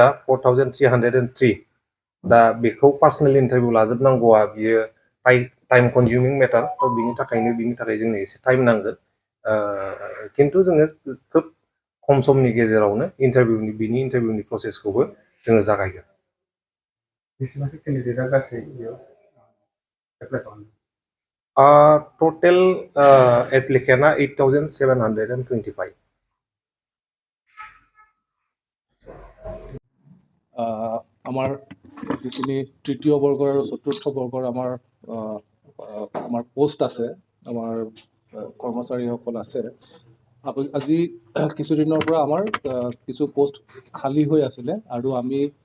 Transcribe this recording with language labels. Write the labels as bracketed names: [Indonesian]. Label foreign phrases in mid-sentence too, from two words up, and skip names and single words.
[Bodo] 4303 दा बेखौ [English] personal interview [Bodo] लाजोबनांगौआ बियो [English] time consuming matter [Bodo] थ' बिनि थाखाय जोंनो एसे टाइम नांगोन खिन्थु जोङो खोब खम समनि गेजेरावनो बिनि इन्टारभिउनि प्रसेसखौबो जोङो जागायगोन बेसेबांसो केन्डिडेटआ गासै एप्लाइ खालामदों [English] total applicant [Bodo] 8725 [Assamese] আমাৰ যিখিনি তৃতীয় বৰ্গৰ আৰু চতুৰ্থ বৰ্গৰ আমাৰ পোষ্ট আছে আমাৰ কৰ্মচাৰীসকল আছে আজি কিছুদিনৰ পৰা আমাৰ কিছু পোষ্ট খালী হৈ আছিলে আৰু আমি